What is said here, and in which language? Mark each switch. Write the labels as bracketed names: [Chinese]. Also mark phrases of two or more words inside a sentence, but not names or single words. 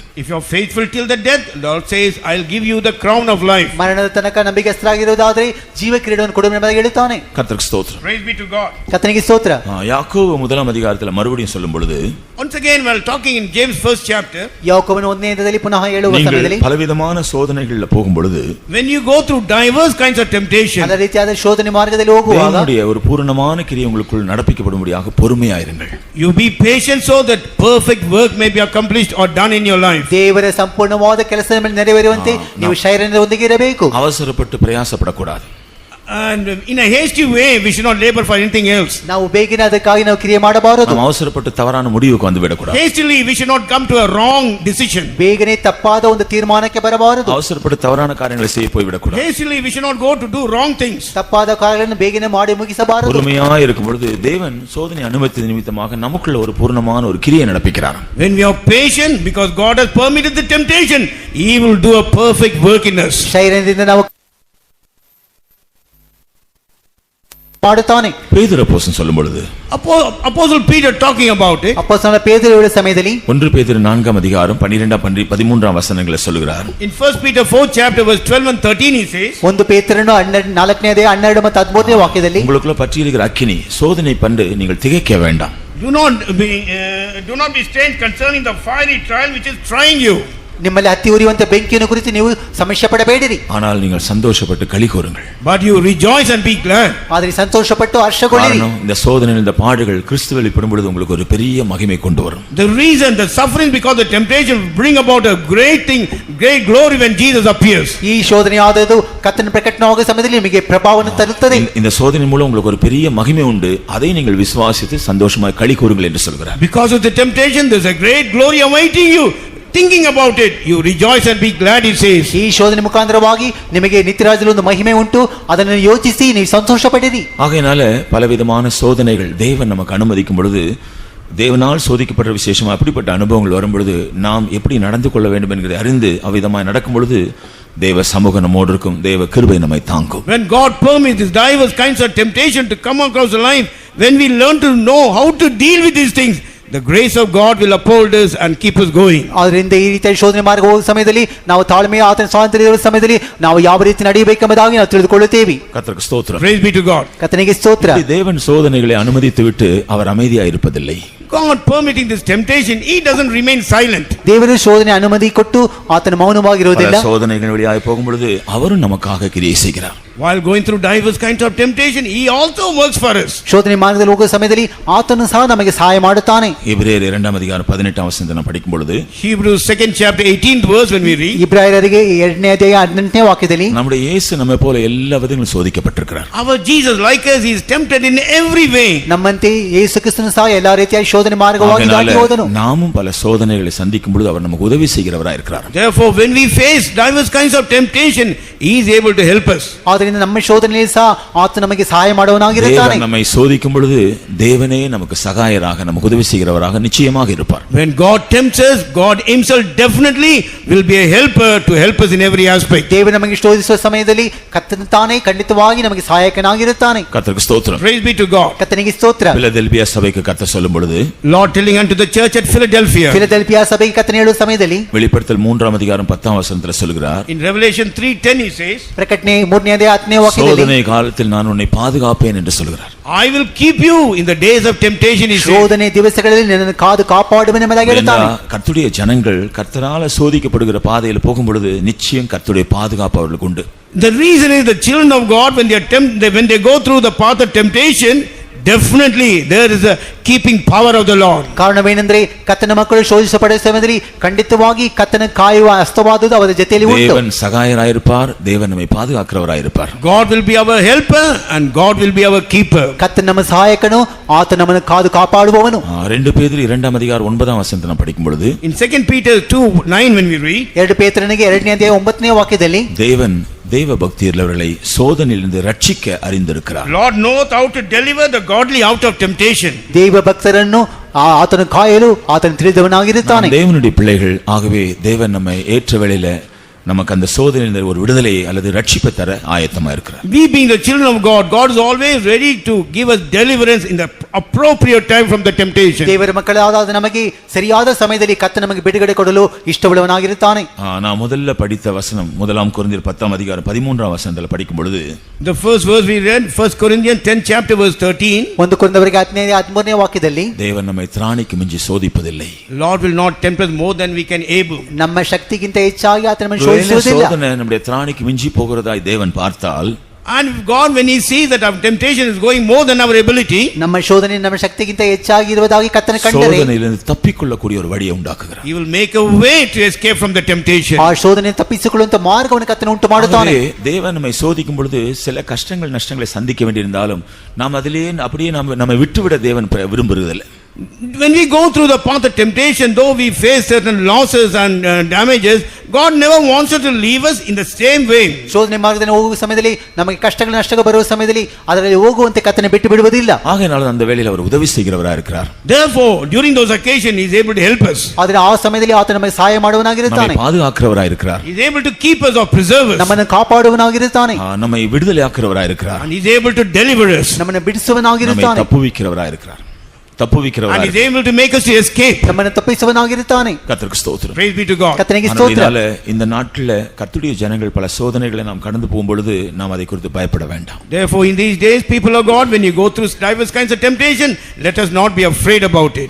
[English] If you are faithful till the death, Lord says, I'll give you the crown of life. [Kannada] ಮರಣದ ತನಕ ನಂಬಿಕೆಸ್ಥರಾಗಿರುವುದಾದರೆ ಜೀವ ಕಿರೀಟವನ್ನು ಕೊಡುವೆನು ಎಂಬುದಾಗಿ ಹೇಳುತ್ತಾನೆ. [Tamil] கர்த்தருக்கு ஸ்தோத்திரம். [English] Praise be to God. [Kannada] ಕರ್ತನಿಗೆ ಸ್ತೋತ್ರ. [Tamil] யாக்கோபு 1:அதிகாரத்தில் மறுபடியும் சொல்லும் பொழுது, [English] once again while talking in James 1st chapter, [Kannada] ಯಾಕೋಬನ 1:ದಲ್ಲಿ ಪುನಃ ಹೇಳುವ ಸಮಯದಲ್ಲಿ, [Tamil] பலவிதமான சோதனைகளில் போகும் பொழுது, [English] when you go through diverse kinds of temptation, [Kannada] ಅದೇ ರೀತಿಯಾದ ಶೋಧನೆ ಮಾರ್ಗದಲ್ಲಿ ಹೋಗುವಾಗ [Tamil] தேவனுடைய ஒரு பூரணமான கிரியை உங்களுக்குள் நடப்பிக்கப்படும்படியாக பொறுமையாயிருங்கள். [English] You be patient so that perfect work may be accomplished or done in your life. [Kannada] ದೇವರ ಸಂಪೂರ್ಣವಾದ ಕೆಲಸವನ್ನು ನೆರವೇರುವಂತೆ ನೀವು ಶೈರ್ಯದಿಂದಿಗೆ ಇರಬೇಕು. [Tamil] அவசரப்பட்டு பிரயாசப்படக்கூடாது. [English] And in a hasty way we should not labor for anything else. [Kannada] ನಾವು ಬೇಗನೆ ಅದಕ್ಕಾಗಿ ನಾವು ಕ್ರಿಯೆ ಮಾಡಬಾರದು. [Tamil] நாம் அவசரப்பட்டு தவறான முடிவுக்கு வந்து விடக்கூடாது. [English] Hastily we should not come to a wrong decision. [Kannada] ಬೇಗನೆ ತಪ್ಪಾದ ಒಂದು ತೀರ್ಮಾನಕ್ಕೆ ಬರಬಾರದು. [Tamil] அவசரப்பட்டு தவறான காரியங்களை செய்ய போய் விடக்கூடாது. [English] Hastily we should not go to do wrong things. [Kannada] ತಪ್ಪಾದ ಕಾರ್ಯಗಳನ್ನು ಬೇಗನೆ ಮಾಡಿ ಮುಗಿಸಬಾರದು. [Tamil] பொறுமையாக இருக்கும் பொழுது தேவன் சோதனை அனுமதி நிமித்தமாக நமக்குள்ள ஒரு பூர்ணமான ஒரு கிரியை நடப்பிக்கிறார். [English] When we are patient because God has permitted the temptation, he will do a perfect work in us. [Kannada] ಶೈರ್ಯದಿಂದ ನಾವು ಮಾಡುತ್ತಾನೆ. [Tamil] பேதுரு அப்போஸ்தலன் சொல்லும் பொழுது [English] Apostle Peter talking about it. [Kannada] ಅಪೊಸ್ತಲನಾದ ಪೇತ್ರನು ಹೇಳುವ ಸಮಯದಲ್ಲಿ [Tamil] 1 பேதுரு 4ஆம் அதிகாரம் 12 13ஆம் வசனங்களை சொல்லுகிறார். [English] In 1 Peter 4th chapter verse 12 and 13 he says, [Kannada] 1 ಪೇತ್ರನು 4ನೇ ಅಧ್ಯಾಯ 12 ಮತ್ತು 13ನೇ ವಾಕ್ಯದಲ್ಲಿ [Tamil] உங்களுக்குள்ள பற்றியிருக்கிற அக்கினி சோதனை கண்டு நீங்கள் திகைக்க வேண்டாம். [English] do not be strange concerning the fiery trial which is trying you. [Kannada] ನಿಮ್ಮಲ್ಲಿ ಹತ್ತಿ ಉರಿಯುವಂತ ಬೆಂಕಿಯನ್ನು ಕುರಿತು ನೀವು ಸಮಸ್ಯೆ ಪಡಬೇಡಿರಿ. [Tamil] ஆனால் நீங்கள் சந்தோஷப்பட்டு களி கூறுங்கள். [English] But you rejoice and be glad. [Kannada] ಆದರೆ ಸಂತೋಷಪಟ್ಟು ಹರ್ಷಗೊಳ್ಳಿರಿ. [Tamil] இந்த சோதனையில் இந்த பாடுகள் கிறிஸ்துவில் வெளிப்படும் பொழுது உங்களுக்கு ஒரு பெரிய மகிமை கொண்டு வரும். [English] The reason the suffering because the temptation bring about a great thing, great glory when Jesus appears. [Kannada] ಈ ಶೋಧನೆಯಾದದ್ದು ಕರ್ತನ ಪ್ರಕಟವಾಗುವ ಸಮಯದಲ್ಲಿ ನಿಮಗೆ ಪ್ರಭಾವವನ್ನು ತರುತ್ತದೆ. [Tamil] இந்த சோதனை மூலம் உங்களுக்கு ஒரு பெரிய மகிமை உண்டு. அதை நீங்கள் விசுவாசித்து சந்தோஷமாக களி கூறுங்கள் என்று சொல்கிறார். [English] Because of the temptation there is a great glory awaiting you. Thinking about it, you rejoice and be glad, he says. [Kannada] ಈ ಶೋಧನೆ ಮುಖಾಂತರವಾಗಿ ನಿಮಗೆ ನಿತ್ಯರಾಜ್ಯದಲ್ಲಿ ಒಂದು ಮಹಿಮೆ ಉಂಟು, ಅದನ್ನು ಯೋಚಿಸಿ ನೀವು ಸಂತೋಷ ಪಡಿರಿ. [Tamil] ஆகையினால பலவிதமான சோதனைகள் தேவன் நமக்கு அனுமதிக்கும் பொழுது தேவனால் சோதிக்கப்பட்ட விசேஷமா அப்படிப்பட்ட அனுபவங்கள் வரும் பொழுது நாம் எப்படி நடந்து கொள்ள வேண்டும் என்கிறதை அறிந்து அவ்விதமாய் நடக்கும் பொழுது தேவ சமூகம் நம்மோடு இருக்கும், தேவ கிருபை நம்மை தாங்கும். [English] When God permits these diverse kinds of temptation to come across the life, when we learn to know how to deal with these things, the grace of God will uphold us and keep us going. [Kannada] ಆದ್ದರಿಂದ ಈ ರೀತಿಯ ಶೋಧನೆ ಮಾರ್ಗ ಹೋಗುವ ಸಮಯದಲ್ಲಿ ನಾವು ತಾಳ್ಮೆಯ ಆತನ ಸ್ವಾತಂತ್ರ್ಯದ ಸಮಯದಲ್ಲಿ ನಾವು ಯಾವ ರೀತಿ ನಡೆಯಬೇಕೆಂಬುದಾಗಿ ನಾವು ತಿಳಿದುಕೊಳ್ಳುತ್ತೇವೆ. [Tamil] கர்த்தருக்கு ஸ்தோத்திரம். [English] Praise be to God. [Kannada] ಕರ್ತನಿಗೆ ಸ್ತೋತ್ರ. [Tamil] தேவன் சோதனைகளை அனுமதித்து விட்டு அவர் அமைதியாய் இருப்பதில்லை. [English] God permitting this temptation, he doesn't remain silent. [Kannada] ದೇವರು ಶೋಧನೆ ಅನುಮತಿ ಕೊಟ್ಟು ಆತನ ಮೌನವಾಗಿರುವುದಿಲ್ಲ. [Tamil] சோதனைகள் வழியாய் போகும் பொழுது அவரும் நமக்காக கிரியை செய்கிறார். [English] While going through diverse kinds of temptation, he also works for us. [Kannada] ಶೋಧನೆ ಮಾರ್ಗದಲ್ಲಿ ಹೋಗುವ ಸಮಯದಲ್ಲಿ ಆತನು ಸಹ ನಮಗೆ ಸಹಾಯ ಮಾಡುತ್ತಾನೆ. [Tamil] எபிரேயர் 2ஆம் அதிகாரம் 18ஆம் வசனத்தை நாம் படிக்கும் பொழுது [English] Hebrews 2nd chapter 18th verse when we read, [Kannada] ಇಬ್ರಾಯರಿಗೆ 2ನೇ ಅಧ್ಯಾಯ 18ನೇ ವಾಕ್ಯದಲ್ಲಿ [Tamil] நம்முடைய இயேசு நம்மை போல எல்லா விதங்களிலும் சோதிக்கப்பட்டிருக்கிறார். [English] our Jesus like us, he is tempted in every way. [Kannada] ನಮ್ಮಂತೆ ಯೇಸು ಕ್ರಿಸ್ತನು ಸಹ ಎಲ್ಲಾ ರೀತಿಯ ಶೋಧನೆ ಮಾರ್ಗವಾಗಿ ದಾಟಿ ಹೋದನು. [Tamil] நாமும் பல சோதனைகளை சந்திக்கும் பொழுது அவர் நமக்கு உதவி செய்கிறவராய் இருக்கிறார். [English] Therefore when we face diverse kinds of temptation, he is able to help us. [Kannada] ಆದ್ದರಿಂದ ನಮ್ಮ ಶೋಧನೆಯಲ್ಲಿ ಸಹ ಆತ ನಮಗೆ ಸಹಾಯ ಮಾಡುವವನಾಗಿರುತ್ತಾನೆ. [Tamil] தேவன் நம்மை சோதிக்கும் பொழுது தேவனே நமக்கு சகாயராக நமக்கு உதவி செய்கிறவராக நிச்சயமாக இருப்பார். [English] When God tempts us, God himself definitely will be a helper to help us in every aspect. [Kannada] ದೇವರು ನಮಗೆ ಶೋಧಿಸುವ ಸಮಯದಲ್ಲಿ ಕರ್ತನು ತಾನೇ ಖಂಡಿತವಾಗಿ ನಮಗೆ ಸಹಾಯಕನಾಗಿರುತ್ತಾನೆ. [Tamil] கர்த்தருக்கு ஸ்தோத்திரம். [English] Praise be to God. [Kannada] ಕರ್ತನಿಗೆ ಸ್ತೋತ್ರ. [Tamil] பிலதெல்பியா சபைக்கு கர்த்தர் சொல்லும் பொழுது [English] Lord telling unto the church at Philadelphia, [Kannada] ಫಿಲದೆಲ್ಫಿಯಾ ಸಭೆಗೆ ಕರ್ತನು ಹೇಳುವ ಸಮಯದಲ್ಲಿ [Tamil] வெளிப்படுத்தல் 3ஆம் அதிகாரம் 10ஆம் வசனத்தில் சொல்கிறார். [English] in Revelation 3:10 he says, [Kannada] ಪ್ರಕಟಣೆ 3ನೇ ಅಧ್ಯಾಯ 10ನೇ ವಾಕ್ಯದಲ್ಲಿ [Tamil] சோதனை காலத்தில் நான் உன்னை பாதுகாப்பேன் என்று சொல்கிறார். [English] I will keep you in the days of temptation, he says. [Kannada] ಶೋಧನೆ ದಿವಸಗಳಲ್ಲಿ ನಿನ್ನನ್ನು ಕಾದು ಕಾಪಾಡುವೆನು ಎಂಬುದಾಗಿ ಹೇಳುತ್ತಾನೆ. [Tamil] கர்த்தருடைய ஜனங்கள் கர்த்தரால் சோதிக்கப்படுகிற பாதையில் போகும் பொழுது நிச்சயம் கர்த்தருடைய பாதுகாப்பு அவர்களுக்கு உண்டு. [English] The reason is the children of God when they go through the path of temptation, definitely there is a keeping power of the Lord. [Kannada] ಕಾರಣವೇನೆಂದರೆ ಕರ್ತನ ಮಕ್ಕಳು ಶೋಧಿಸಲ್ಪಡುವ ಸಮಯದಲ್ಲಿ ಖಂಡಿತವಾಗಿ ಕರ್ತನ ಕಾಯುವ ಹಸ್ತವಾದುದು ಅವರ ಜೊತೆಯಲ್ಲಿ ಉಂಟು. [Tamil] தேவன் சகாயராயிருப்பார், தேவன் நம்மை பாதுகாக்கிறவராயிருப்பார். [English] God will be our helper and God will be our keeper. [Kannada] ಕರ್ತನ ನಮ್ಮ ಸಹಾಯಕನು, ಆತ ನಮ್ಮನ್ನು ಕಾದು ಕಾಪಾಡುವವನು. [Tamil] 2 பேதுரு 2ஆம் அதிகாரம் 9ஆம் வசனத்தை நாம் படிக்கும் பொழுது [English] In 2 Peter 2:9 when we read, [Kannada] 2 ಪೇತ್ರನಿಗೆ 2ನೇ ಅಧ್ಯಾಯ 9ನೇ ವಾಕ್ಯದಲ್ಲಿ [Tamil] தேவன் தேவ பக்தியுள்ளவர்களை சோதனையிலிருந்து ரட்சிக்க அறிந்திருக்கிறார். [English] Lord knoweth how to deliver the godly out of temptation. [Kannada] ದೇವ ಭಕ್ತರನ್ನು ಆತನು ಕಾಯಲು ಆತನು ತಿಳಿದವನಾಗಿರುತ್ತಾನೆ. [Tamil] தேவனுடைய பிள்ளைகள் ஆகவே தேவன் நம்மை ஏற்ற வேளையில நமக்கு அந்த சோதனையிலிருந்து ஒரு விடுதலையை அல்லது ரட்சிப்பை தர ஆயத்தமா இருக்கிறார். [English] We being the children of God, God is always ready to give us deliverance in the appropriate time from the temptation. [Kannada] ದೇವರ ಮಕ್ಕಳಾದ ನಮಗೆ ಸರಿಯಾದ ಸಮಯದಲ್ಲಿ ಕರ್ತನು ನಮಗೆ ಬಿಡುಗಡೆ ಕೊಡಲು ಇಷ್ಟವುಳ್ಳವನಾಗಿರುತ್ತಾನೆ. [Tamil] நான் முதல்ல படித்த வசனம் 1 கொரிந்தியர் 10ஆம் அதிகாரம் 13ஆம் வசனத்தில் படிக்கும் பொழுது [English] The first verse we read, 1 Corinthians 10th chapter verse 13. [Kannada] 1 ಕೊರಿಂಥದವರಿಗೆ 10ನೇ 13ನೇ ವಾಕ್ಯದಲ್ಲಿ [Tamil] தேவன் நம்மை திராணிக்கு மிஞ்சி சோதிப்பதில்லை. [English] Lord will not tempt us more than we can able. [Kannada] ನಮ್ಮ ಶಕ್ತಿಗಿಂತ ಹೆಚ್ಚಾಗಿ ಆತನು ನಮ್ಮನ್ನು ಶೋಧಿಸುವುದಿಲ್ಲ. [Tamil] சோதனை நம்முடைய திராணிக்கு மிஞ்சி போகிறதாய் தேவன் பார்த்தால், [English] And God when he sees that our temptation is going more than our ability, [Kannada] ನಮ್ಮ ಶೋಧನೆ ನಮ್ಮ ಶಕ್ತಿಗಿಂತ ಹೆಚ್ಚಾಗಿ ಇರುವುದಾಗಿ ಕರ್ತನು ಕಂಡರೆ [Tamil] சோதனையிலிருந்து தப்பிக்கொள்ளக்கூடிய ஒரு வழியை உண்டாக்குகிறார். [English] he will make a way to escape from the temptation. [Kannada] ಆ ಶೋಧನೆ ತಪ್ಪಿಸಿಕೊಳ್ಳುವಂತ ಮಾರ್ಗವನ್ನು ಕರ್ತನು ಉಂಟು ಮಾಡುತ್ತಾನೆ. [Tamil] தேவன் நம்மை சோதிக்கும் பொழுது சில கஷ்டங்கள் நஷ்டங்களை சந்திக்க வேண்டியிருந்தாலும் நாம் அதிலே அப்படியே நம்மை விட்டுவிட தேவன் விரும்புகிறதில்லை. [English] When we go through the path of temptation, though we face certain losses and damages, God never wants us to leave us in the same way. [Kannada] ಶೋಧನೆ ಮಾರ್ಗದಲ್ಲಿ ಹೋಗುವ ಸಮಯದಲ್ಲಿ ನಮಗೆ ಕಷ್ಟಗಳು ನಷ್ಟಗಳು ಬರುವ ಸಮಯದಲ್ಲಿ ಅದರಲ್ಲಿ ಹೋಗುವಂತೆ ಕರ್ತನೆ ಬಿಟ್ಟು ಬಿಡುವುದಿಲ್ಲ. [Tamil] ஆகையால் அந்த வேளையில் அவர் உதவி செய்கிறவராக இருக்கிறார். [English] Therefore, during those occasions, he is able to help us. [Kannada] ಆದರೆ ಆ ಸಮಯದಲ್ಲಿ ಆತ ನಮಗೆ ಸಹಾಯ ಮಾಡುವನಾಗಿರುತ್ತಾನೆ. [Tamil] நம்மை பாதுகாக்கிறவராக இருக்கிறார். [English] He is able to keep us or preserve us. [Kannada] ನಮ್ಮನ್ನು ಕಾಪಾಡುವನಾಗಿರುತ್ತಾನೆ. [Tamil] நம்மை விடுதலையாக்குறவராக இருக்கிறார். [English] And he is able to deliver us. [Kannada] ನಮ್ಮನ್ನು ಬಿಡಿಸುವನಾಗಿರುತ್ತಾನೆ. [Tamil] நம்மை தப்புவிக்கிறவராக இருக்கிறார். [English] And he is able to make us to escape. [Kannada] ನಮ್ಮನ್ನು ತಪ್ಪಿಸುವನಾಗಿರುತ್ತಾನೆ. [Tamil] கர்த்தருக்கு ஸ்தோத்திரம். [English] Praise be to God. [Tamil] கர்த்தருக்கு ஸ்தோத்திரம். இந்த நாட்களில் கர்த்தருடைய ஜனங்கள் பல சோதனைகளை நாம் கடந்து போகும்பொழுது நாம் அதை குறித்து பயப்பட வேண்டாம். [English] Therefore, in these days, people of God, when you go through diverse kinds of temptation, let us not be afraid about it.